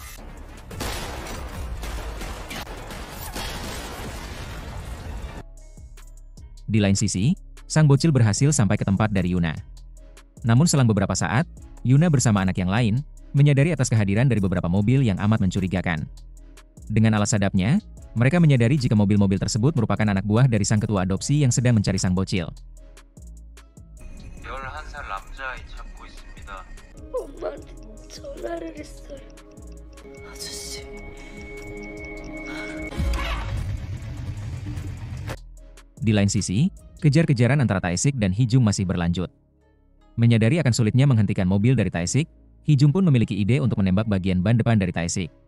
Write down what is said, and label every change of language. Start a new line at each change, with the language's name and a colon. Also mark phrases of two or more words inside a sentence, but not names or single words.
Indonesian: Di lain sisi, sang bocil berhasil sampai ke tempat dari Yuna. Namun selang beberapa saat, Yuna bersama anak yang lain, menyadari atas kehadiran dari beberapa mobil yang amat mencurigakan. Dengan alas sadapnya, mereka menyadari jika mobil-mobil tersebut merupakan anak buah dari sang ketua adopsi yang sedang mencari sang bocil.
Korean: 11살 남자아이 찾고 있습니다. 엄마한테 전화를 했어요. 아저씨.
Indonesian: Di lain sisi, kejar-kejaran antara Taesik dan Hijung masih berlanjut. Menyadari akan sulitnya menghentikan mobil dari Taesik, Hijung pun memiliki ide untuk menembak bagian ban depan dari Taesik.